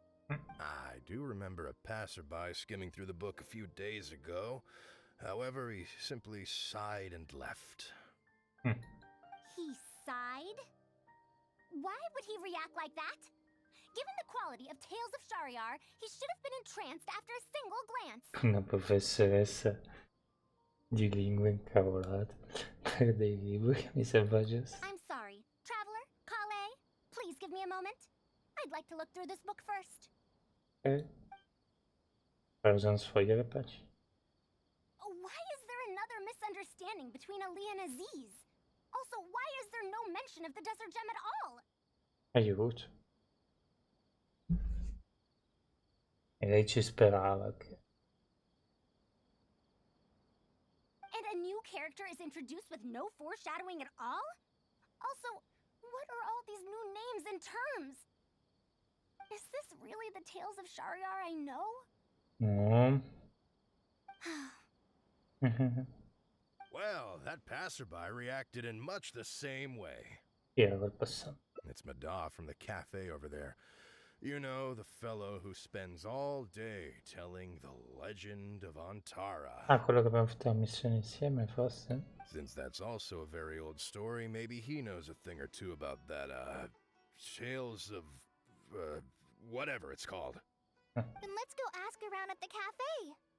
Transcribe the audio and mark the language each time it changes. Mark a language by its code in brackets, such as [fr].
[en] I do remember a passerby skimming through the book a few days ago. However, he simply sighed and left. He sighed? Why would he react like that? Given the quality of Tales of Shariar, he should have been entranced after a single glance. [it] Una professoressa di lingue incavolata per dei libri di Selvaggio. [en] I'm sorry. Traveler, Kale, please give me a moment. I'd like to look through this book first. Ok. [it] Pausa sfogliare la pagina. [en] Why is there another misunderstanding between Ali and Aziz? Also, why is there no mention of the desert gem at all? [it] Aiuto. E lei ci sperava che... [en] And a new character is introduced with no foreshadowing at all? Also, what are all these new names and terms? Is this really the Tales of Shariar I know? No. Well, that passerby reacted in much the same way. [it] Chi era quel passante? [en] It's Mada from the cafe over there. You know, the fellow who spends all day telling the legend of Antara. [it] Ah, quello che abbiamo fatto la missione insieme, forse? [en] Since that's also a very old story, maybe he knows a thing or two about that, Tales of, whatever it's called. Then let's go ask around at the cafe.